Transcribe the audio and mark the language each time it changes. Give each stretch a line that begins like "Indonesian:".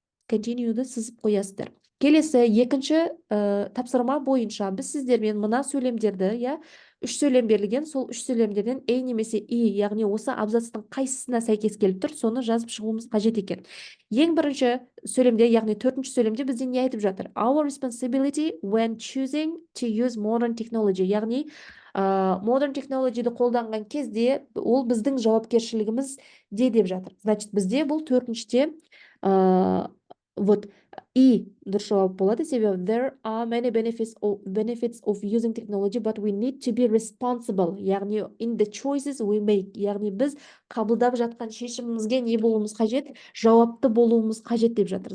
Kazakh: Continue'ді сызып қоясыздар. Келесі екінші тапсырма бойынша біз сіздермен мына сөйлемдерді, үш сөйлем берілген, сол үш сөйлемдерден A немесе I, яғни осы абзацтың қайсысына сәйкес келіп тұр, соны жазып шығуымыз қажет екен. Ең бірінші сөйлемде, яғни төртінші сөйлемде бізде не айтып жатыр?
English: Our responsibility when choosing to use modern technology,
Kazakh: яғни modern technology'ді қолданған кезде ол біздің жауапкершілігіміз деп жатыр. Значит, бізде бұл төртіншіде вот И дұрыс жауап болады, себебі
English: there are many benefits of using technology, but we need to be responsible,
Kazakh: яғни
English: in the choices we make,
Kazakh: яғни біз қабылдап жатқан шешімімізге не болуымыз қажет, жауапты болуымыз қажет деп жатыр.